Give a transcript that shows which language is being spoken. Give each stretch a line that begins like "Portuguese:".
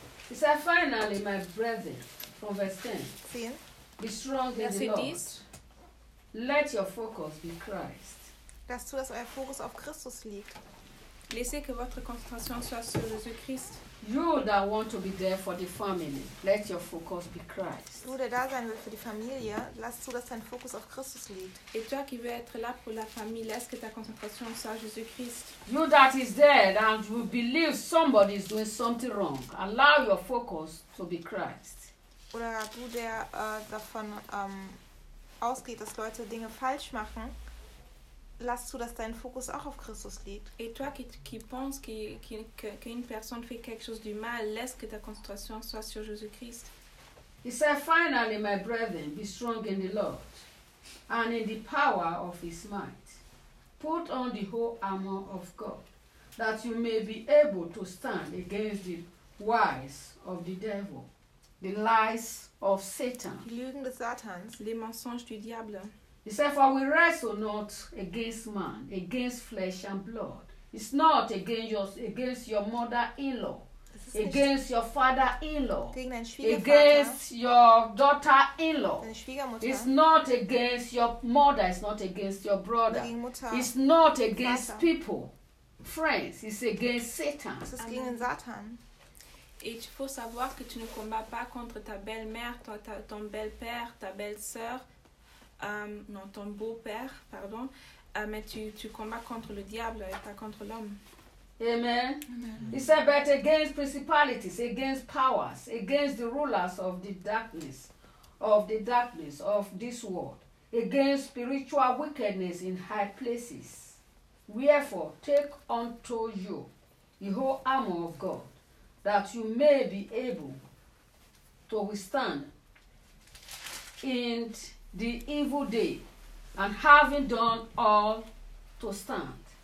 English: It says, finally, my brethren, from verse 10, be strong in the Lord. Let your focus be Christ.
German: Lasst zu, dass euer Fokus auf Christus liegt.
French: Laissez que votre concentration soit sur Jésus-Christ.
English: You that want to be there for the family, let your focus be Christ.
German: Du, der da sein will für die Familie, lass zu, dass dein Fokus auf Christus liegt.
French: Et toi qui veux être là pour la famille, laisse que ta concentration soit Jésus-Christ.
English: You that is there and you believe somebody is doing something wrong, allow your focus to be Christ.
German: Oder du, der davon ausgeht, dass Leute Dinge falsch machen, lass zu, dass dein Fokus auch auf Christus liegt.
French: Et toi qui penses qu'une personne fait quelque chose du mal, laisse que ta concentration soit sur Jésus-Christ.
English: He said, finally, my brethren, be strong in the Lord and in the power of his might. Put on the whole armor of God, that you may be able to stand against the wiles of the devil, the lies of Satan.
German: Die Lügen des Satans,
French: les mensonges du diable.
English: He said, for we wrestle not against man, against flesh and blood. It's not against your mother-in-law, against your father-in-law, against your daughter-in-law. It's not against your mother, it's not against your brother. It's not against people, friends, it's against Satan.
German: Es ist gegen Satan.
French: Et il faut savoir que tu ne combats pas contre ta belle-mère, ton belle-père, ta belle-sœur. Non, ton beau-père, pardon, mais tu combats contre le diable et pas contre l'homme. Amen. Amen.
English: It's about against principalities, against powers, against the rulers of the darkness, of this world, against spiritual wickedness in high places. Wherefore, take unto you the whole armor of God, that you may be able to withstand in the evil day, and having done all, to stand.